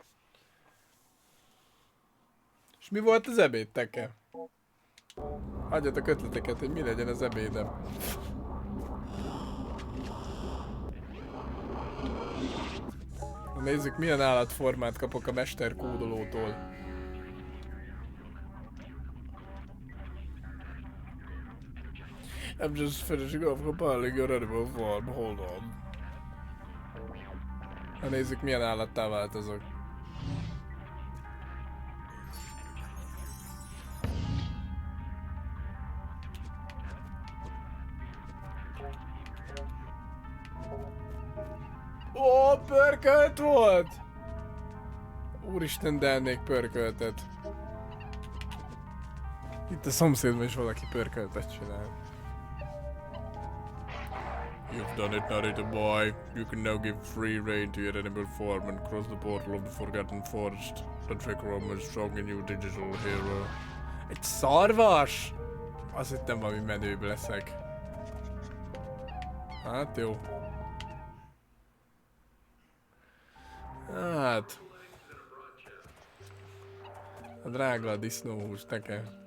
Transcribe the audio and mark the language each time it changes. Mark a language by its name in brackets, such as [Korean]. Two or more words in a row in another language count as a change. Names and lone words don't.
[Hungarian] És mi volt az ebéd, teke? Hagyjatok ötleteket, hogy mi legyen az ebédem. Nézzük, milyen állatformát kapok a mesterkódolótól. [English] I'm just finishing off compiling your animal form. Hold on. [Hungarian] Na nézzük, milyen állattá változok. Ó, pörkölt volt! Úristen, de ennék pörköltet. Itt a szomszédban is valaki pörköltet csinál. [English] You've done it, Narita Boy. You can now give free rein to your animal form and cross the portal of the Forgotten Forest. The trick room is strong in you, digital hero. [Hungarian] Egy szarvas? Azt hittem valami menőbb leszek. Hát jó. Hát. A drága a disznóhús, teke.